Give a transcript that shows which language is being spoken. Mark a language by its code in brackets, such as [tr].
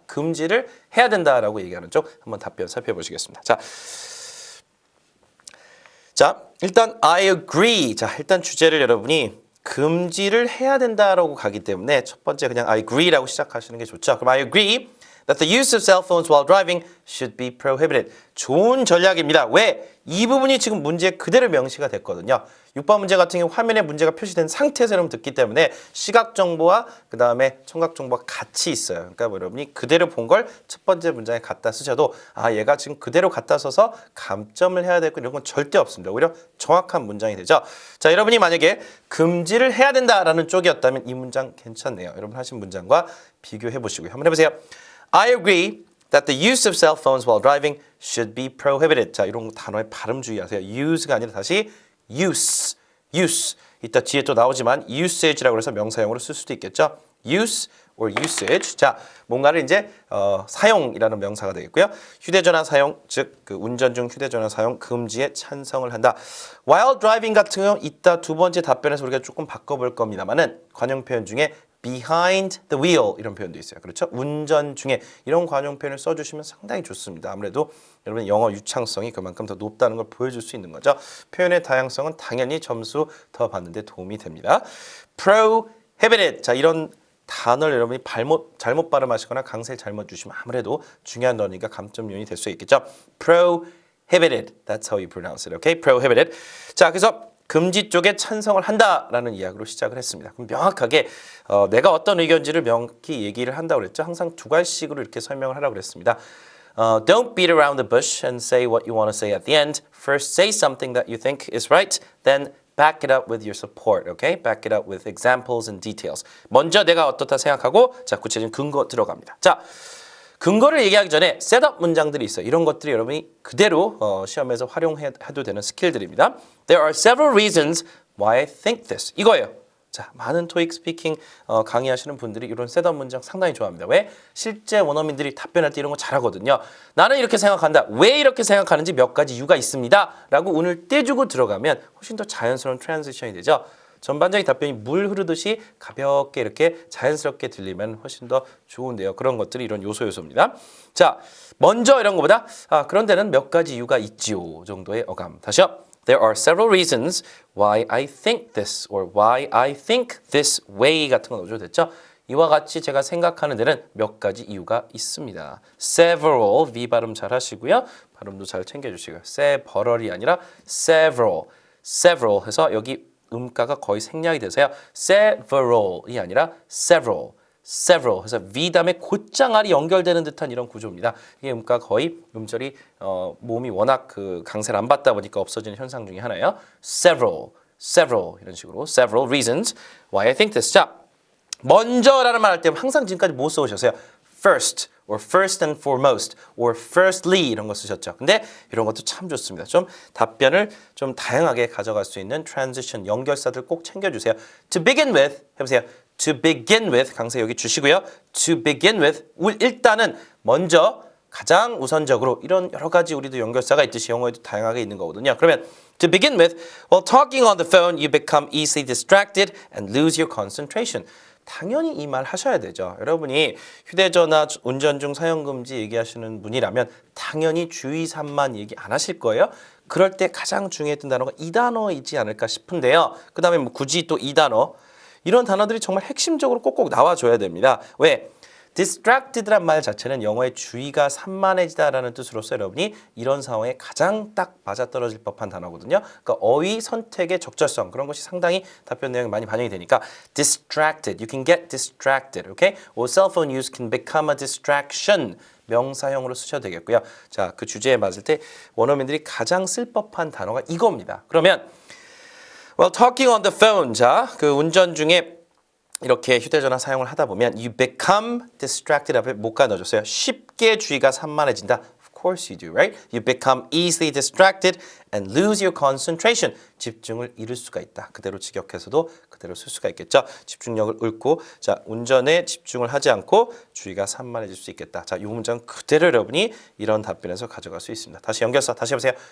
[ko] 금지를 해야 된다라고 얘기하는 쪽 한번 답변 살펴보시겠습니다. 자, 일단 [en] I agree. [ko] 자, 일단 주제를 여러분이 금지를 해야 된다라고 가기 때문에 첫 번째 그냥 [en] I agree [ko] 라고 시작하시는 게 좋죠. 그럼 I agree [en] that the use of cell phones while driving should be prohibited. [ko] 좋은 전략입니다. 왜? 이 부분이 지금 문제에 그대로 명시가 됐거든요. 6번 문제 같은 경우 화면에 문제가 표시된 상태에서 여러분 듣기 때문에 시각 정보와 그 다음에 청각 정보가 같이 있어요. 그러니까 뭐 여러분이 그대로 본 걸 첫 번째 문장에 갖다 쓰셔도 아 얘가 지금 그대로 갖다 써서 감점을 해야 되고 이런 건 절대 없습니다. 오히려 정확한 문장이 되죠. 자, 여러분이 만약에 금지를 해야 된다라는 쪽이었다면 이 문장 괜찮네요. 여러분 하신 문장과 비교해 보시고요. 한번 해보세요. [en] I agree that the use of cell phones while driving should be prohibited. [ko] 자, 이런 단어의 발음 주의하세요. use가 아니라 다시 use. 이따 뒤에 또 나오지만 usage라고 해서 명사형으로 쓸 수도 있겠죠. [en] use or usage. [ko] 자, 뭔가를 이제 사용이라는 명사가 되겠고요. 휴대전화 사용, 즉 그 운전 중 휴대전화 사용 금지에 찬성을 한다. While driving 같은 경우 이따 두 번째 답변에서 우리가 조금 바꿔볼 겁니다만은 관용 표현 중에 [en] behind the wheel [ko] 이런 표현도 있어요. 그렇죠? 운전 중에 이런 관용 표현을 써주시면 상당히 좋습니다. 아무래도 여러분 영어 유창성이 그만큼 더 높다는 걸 보여줄 수 있는 거죠. 표현의 다양성은 당연히 점수 더 받는 데 도움이 됩니다. [en] prohibited. [ko] 자, 이런 단어를 여러분이 잘못 발음하시거나 강세를 잘못 주시면 아무래도 중요한 단어니까 감점 요인이 될 수 있겠죠. [en] prohibited. That's how you pronounce it. Okay? prohibited. [ko] 자, 그래서 금지 쪽에 찬성을 한다라는 이야기로 시작을 했습니다. 그럼 명확하게 내가 어떤 의견인지를 명확히 얘기를 한다고 그랬죠. 항상 두 가지식으로 이렇게 설명을 하라고 그랬습니다. [en] Don't beat around the bush and say what you want to say at the end. First say something that you think is right, then back it up with your support, okay? Back it up with examples and details. [ko] 먼저 내가 어떻다 생각하고 자, 구체적인 근거 들어갑니다. 자, 근거를 얘기하기 전에 셋업 문장들이 있어요. 이런 것들이 여러분이 그대로 시험에서 활용해도 되는 스킬들입니다. [en] There are several reasons why I think this. [ko] 이거예요. 자, 많은 토익 스피킹 강의하시는 분들이 이런 셋업 문장 상당히 좋아합니다. 왜? 실제 원어민들이 답변할 때 이런 거 잘하거든요. 나는 이렇게 생각한다. 왜 이렇게 생각하는지 몇 가지 이유가 있습니다. 라고 운을 떼주고 들어가면 훨씬 더 자연스러운 트랜지션이 되죠. 전반적인 답변이 물 흐르듯이 가볍게 이렇게 자연스럽게 들리면 훨씬 더 좋은데요. 그런 것들이 이런 요소입니다. 자, 먼저 이런 것보다 그런 데는 몇 가지 이유가 있지요 정도의 어감. 다시요. [en] There are several reasons why I think this or why I think this way [ko] 같은 거 넣어줘도 됐죠? 이와 같이 제가 생각하는 데는 몇 가지 이유가 있습니다. Several, V 발음 잘 하시고요. 발음도 잘 챙겨주시고요. several이 아니라 several 해서 여기 음가가 거의 생략이 돼서요. several이 아니라 several 해서 V 다음에 곧장알이 연결되는 듯한 이런 구조입니다. 이게 음가 거의 음절이 모음이 워낙 그 강세를 안 받다 보니까 없어지는 현상 중에 하나예요. [en] several [ko] 이런 식으로 [en] several reasons why I think this. [ko] 자, 먼저라는 말 할 때 항상 지금까지 뭐 써오셨어요? [en] first or first and foremost or firstly [ko] 이런 거 쓰셨죠. 근데 이런 것도 참 좋습니다. 좀 답변을 좀 다양하게 가져갈 수 있는 transition 연결사들 꼭 챙겨주세요. [en] To begin with [ko] 해보세요. [en] To begin with [ko] 강세 여기 주시고요. To begin with 일단은 먼저 가장 우선적으로 이런 여러 가지 우리도 연결사가 있듯이 영어에도 다양하게 있는 거거든요. [en] 그러면 to begin with, while talking on the phone, you become easily distracted and lose your concentration. [ko] 당연히 이 말 하셔야 되죠. 여러분이 휴대전화 운전 중 사용금지 얘기하시는 분이라면 당연히 주의사항만 얘기 안 하실 거예요. 그럴 때 가장 중요했던 단어가 이 단어이지 않을까 싶은데요. 그 다음에 뭐 굳이 또 이 단어 이런 단어들이 정말 핵심적으로 꼭꼭 나와줘야 됩니다. 왜? distracted란 말 자체는 영어의 주의가 산만해지다라는 뜻으로서 여러분이 이런 상황에 가장 딱 맞아떨어질 법한 단어거든요. 그러니까 어휘 선택의 적절성 그런 것이 상당히 답변 내용이 많이 반영이 되니까 distracted, [en] you can get distracted, okay? Or cell phone use can become a distraction. [ko] 명사형으로 쓰셔도 되겠고요. 자, 그 주제에 맞을 때 원어민들이 가장 쓸 법한 단어가 이겁니다. [en] 그러면 well, talking on the phone. [ko] 자, 그 운전 중에 이렇게 휴대전화 사용을 하다 보면 [en] you become distracted [ko] 앞에 못가 넣어줬어요. 쉽게 주의가 산만해진다. [en] Of course you do, right? You become easily distracted and lose your concentration. [ko] 집중을 잃을 수가 있다. 그대로 직역해서도 그대로 쓸 수가 있겠죠. 집중력을 잃고 자 운전에 집중을 하지 않고 주의가 산만해질 수 있겠다. 자, 이 문장 그대로 여러분이 이런 답변에서 가져갈 수 있습니다. 다시 연결사 다시 해보세요.